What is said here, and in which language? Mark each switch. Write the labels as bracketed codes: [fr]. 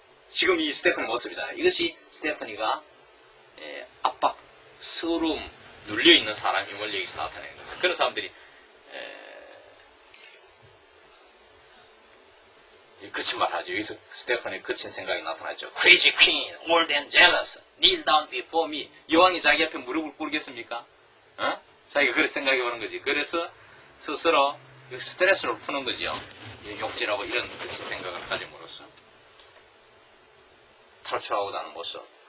[ko] 지금 이 스테파니 모습이다. 이것이 스테파니가 압박, 서러움, 눌려있는 사람임을 여기서 나타내는 겁니다. 그런 사람들이 그친 말 하죠. 여기서 스테파니 그친 생각이 나타나죠. [en] Crazy queen, old and jealous, kneel down before me. [ko] 여왕이 자기 앞에 무릎을 꿇겠습니까? 자기가 그렇게 생각해보는 거지. 그래서 스스로 스트레스를 푸는 거죠. 욕질하고 이런 그친 생각을 가짐으로써 탈출하고자 하는 모습.